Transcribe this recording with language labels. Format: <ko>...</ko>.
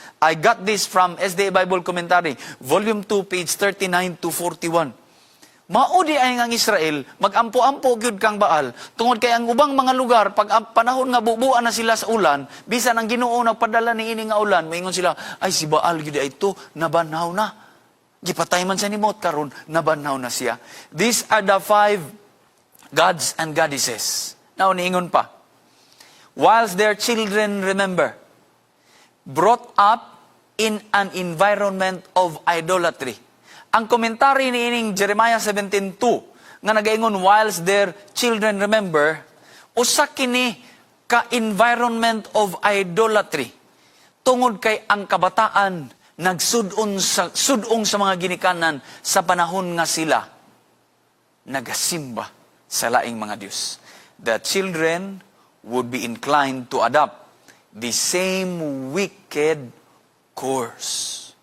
<en>I got this from SDA Bible Commentary, Volume 2, page 39 to 41.</en> <ceb>Maudi ay ang Israel, magampo-ampo gyud kang Baal, tungod kay ang ubang mga lugar, pag panahon nga bubuan na sila sa ulan, bisan ang Ginoo nagpadala ni ini nga ulan, moingon sila, ay si Baal gyud ay ito, nabanhaw na. Gipatay man siya ni Mot karon, nabanhaw na siya.</ceb> <en>These are the 5 gods and goddesses. Now,</en> <ceb>niingon pa.</ceb> <en>Whilst their children, remember, brought up in an environment of idolatry.</en> <ceb>Ang komentary ni ining Jeremiah 17:2 nga nagaingon,</ceb> <en>whilst their children, remember,</en> <ceb>usa kini ka</ceb> <en>environment of idolatry.</en> <ceb>Tungod kay ang kabataan nagsudong sa mga ginikanan sa panahon nga sila nagasimba sa laing mga Diyos.</ceb> <en>The children would be inclined to adopt the same wicked course.</en>